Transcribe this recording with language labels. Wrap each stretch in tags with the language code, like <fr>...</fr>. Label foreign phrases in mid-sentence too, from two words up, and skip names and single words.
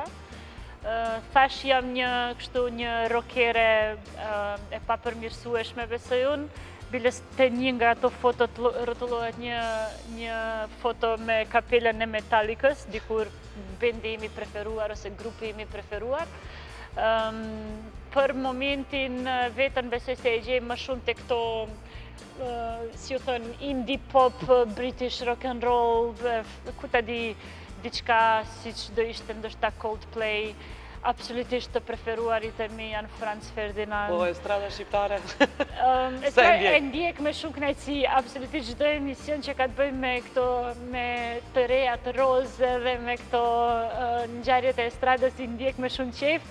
<sq>Thash jam një rockere e papërmirësueshme, besoj unë, bilës të një nga ato fotot rrotullohet një foto me kapelën e Metallicës, dikur bendi imi preferuar ose grupi imi preferuar. Për momentin vetën besoj se e gjej më shumë të këto, si u thënë,</sq> <en>indie pop, British rock and roll,</en> <sq>ku ta di diçka si që do ishte ndoshta Coldplay, absolutisht të preferuarit e mi janë Franz Ferdinand. Po, estrada shqiptare? E ndjek me shumë kënaqësi, absolutisht çdo emision që ka të bëjë me këto, me të reja, të rozë dhe me këto ngjarjet e estradës i ndjek me shumë qejf.</sq>